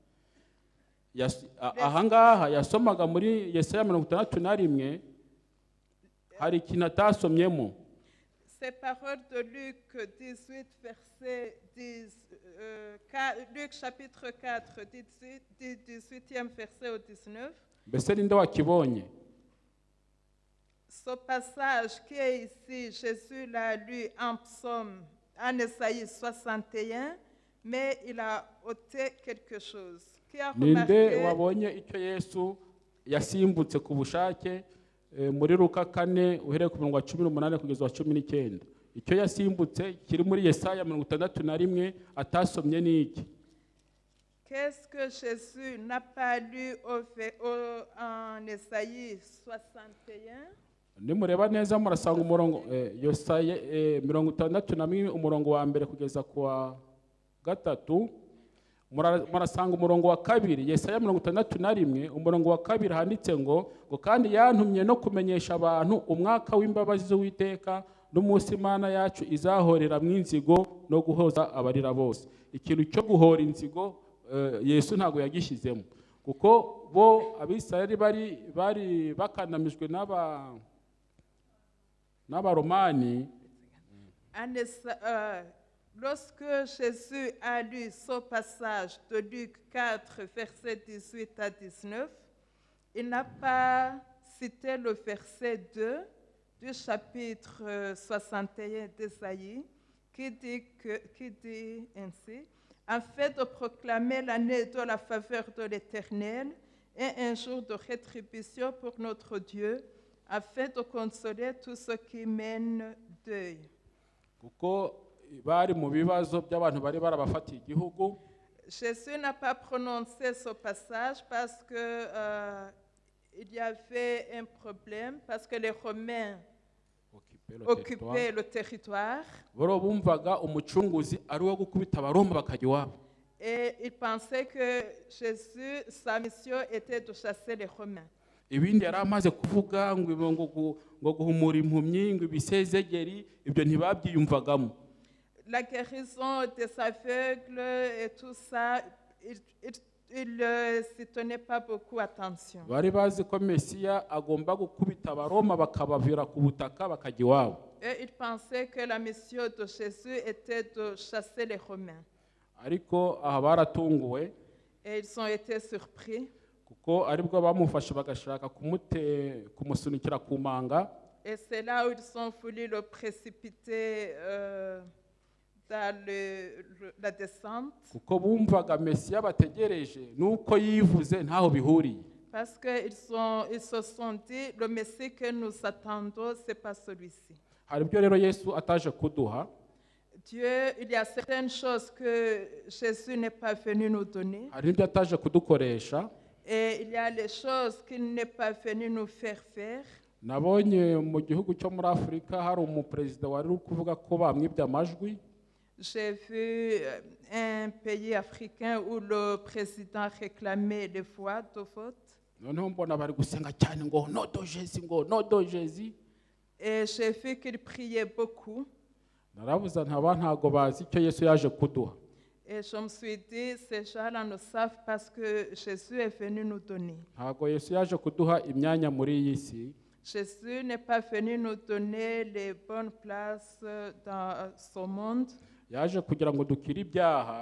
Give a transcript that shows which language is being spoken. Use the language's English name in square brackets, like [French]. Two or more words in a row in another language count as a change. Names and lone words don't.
[Kinyarwanda] Ahangaha yasomaga muri Yesaya 61 hari ikintu atasomyemo. [French] ces paroles de Luc 18, verset 10, Luc chapitre 4, 18e verset au 19. [Kinyarwanda] Mbese ninde wakibonye? [French] Ce passage qui est ici, Jésus l'a lu en psaume, en Esaïe 61, mais il a ôté quelque chose. Qui a [Kinyarwanda] Ninde [French] remarqué [Kinyarwanda] wabonye icyo Yesu yasimbutse ku bushake muri Luka 4 uhereye ku murongo wa 18 kugeza wa 19? Icyo yasimbutse kiri muri Yesaya 61 atasomye n'iki? [French] qu'est-ce que Jésus n'a pas lu en Esaïe 61? [Kinyarwanda] Nimureba neza murasanga umurongo Yesaya 61 umurongo wa mbere kugeza ku wa 3. Murasanga umurongo wa 2 Yesaya 61 umurongo wa 2 handitse ngo kandi yantumye no kumenyesha abantu umwaka w'imbabazi z'Uwiteka n'umunsi Imana yacu izahorera mw'inzigo no guhoza abarira bose. Ikintu cyo guhora inzigo Yesu ntago yagishyizemo, kuko bo Abisirayeli bari bakandamijwe n'Abaromani. [French] Lorsque Jésus a lu ce passage de Luc 4, verset 18 à 19, il n'a pas cité le verset 2 du chapitre 61 d'Ésaïe qui dit ainsi: afin de proclamer l'année de la faveur de l'Éternel et un jour de rétribution pour notre Dieu, afin de consoler tous ceux qui mènent deuil. [Kinyarwanda] Bari mu bibazo by'abantu bari barabafatiye igihugu. [French] Jésus n'a pas prononcé ce passage parce que il y avait un problème, parce que les Romains occupaient le territoire. [Kinyarwanda] Boro bumvaga umucunguzi ari wo gukubita Abaroma bakajya iwabo. [French] Et il pensait que Jésus, sa mission était de chasser les Romains. [Kinyarwanda] Ibindi yari amaze kuvuga ngo guhumura impumyi, ngo ibisezegeri, ibyo ntibabyiyumvagamo. [French] La guérison des aveugles et tout ça, il s'y tenait pas beaucoup attention. [Kinyarwanda] Bari bazi ko Mesiya agomba gukubita Abaroma bakabavira ku butaka bakajya iwabo. [French] Et il pensait que la mission de Jésus était de chasser les Romains. [Kinyarwanda] Ariko aha baratunguwe. [French] Et ils ont été surpris. [Kinyarwanda] Kuko aribwo bamufashe bagashaka kumusunikira ku manga. [French] Et c'est là où ils ont voulu le précipiter dans la descente. [Kinyarwanda] Kuko bumvaga Mesiya bategereje nuko yivuze ntaho bihuriye. [French] Parce qu'ils se sont dit, le Messie que nous attendons, ce n'est pas celui-ci. [Kinyarwanda] Hari ibyo rero Yesu ataje kuduha. [French] Dieu, il y a certaines choses que Jésus n'est pas venu nous donner. [Kinyarwanda] Hari ibyo ataje kudukoresha. [French] Et il y a les choses qu'il n'est pas venu nous faire faire. [Kinyarwanda] Nabonye mu gihugu cyo muri Afrika hari umuperezida wari uri kuvuga ko bamwibye amajwi. [French] J'ai vu un pays africain où le président réclamait les voix de vote. [Kinyarwanda] Noneho mbona bari gusenga cyane ngo nodo Jésus, ngo nodo Jésus. [French] Et j'ai vu qu'il priait beaucoup. [Kinyarwanda] Naravuze ntago bazi icyo Yesu yaje kuduha. [French] Et je me suis dit, ces gens-là ne savent pas ce que Jésus est venu nous donner. [Kinyarwanda] Ntago Yesu yaje kuduha imyanya muri iyi si. [French] Jésus n'est pas venu nous donner les bonnes places dans ce monde. [Kinyarwanda] Yaje kugira ngo dukire ibyaha.